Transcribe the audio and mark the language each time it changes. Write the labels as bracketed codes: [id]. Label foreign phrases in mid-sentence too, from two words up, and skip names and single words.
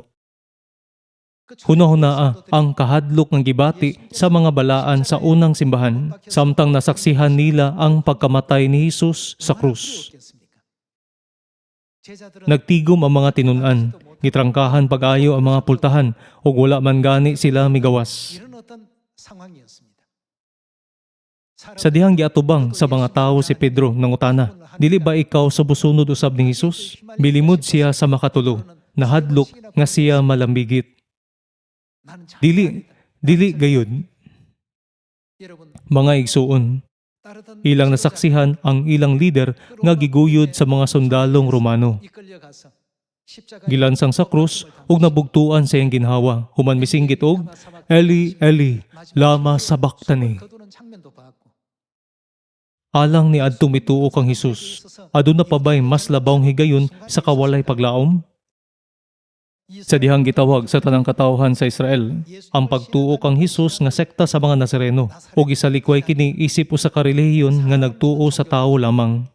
[ceb] Hunahunaa ang kahadlok ng gibati sa mga balaan sa unang simbahan, samtang nasaksihan nila ang pagkamatay ni Jesus sa krus. Nagtigom ang mga tinunan, Gitrangkahan pag-ayo ang mga pultahan ug wala man gani sila migawas. [ko] 이런 어떤 상황이었습니다. [ceb] Sa dihang giatubang sa mga tawo si Pedro nangutana, dili ba ikaw subusunod usab ni Hesus? Bilimod siya sa makatulo, nahadlok nga siya malambigit. [ko] 나는 잘 [ceb] Dili gayud, [ko] 여러분 [ceb] mga igsuon. [ko] 따르던 [ceb] Ilang nasaksihan ang ilang leader nga giguyod sa mga sundalong Romano. [ko] 이끌려가서 십자가에 [ceb] Gilansang sa krus ug nabugtuan sa iyang ginhawa. Human misinggit og, [arc] אלי אלי למה שבקתני. [ko] 거두는 장면도 봤고 [ceb] Alang ni adtong mituo kang Hesus. Aduna pa ba'y mas labawng higayon sa kawalay paglaom? Sa dihang gitawag sa tanang katawhan sa Israel, ang pagtuo kang Hesus nga sekta sa mga Nazareno o gisalikway kini isip usa ka relihiyon nga nagtuo sa tawo lamang.